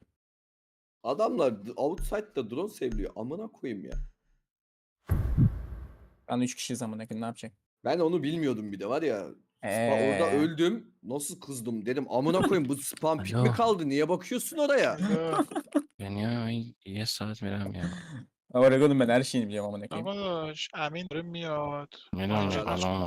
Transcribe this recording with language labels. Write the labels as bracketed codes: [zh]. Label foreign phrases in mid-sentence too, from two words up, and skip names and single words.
[tr] Adamlar outside'da drone seviliyor. Amına koyayım ya. Ben 3 kişiyiz amına koyayım. Ne yapacak? Ben onu bilmiyordum bir de var ya. Orada öldüm. Nasıl kızdım dedim. Amına koyayım bu spam pik mi Alo. kaldı? Niye bakıyorsun oraya? [fa] Ya یه ساعت میرم میام. [tr] Oregon'un ben her şeyini biliyorum amına koyayım. [fa] داداش امین داره میاد میدونم آره. الان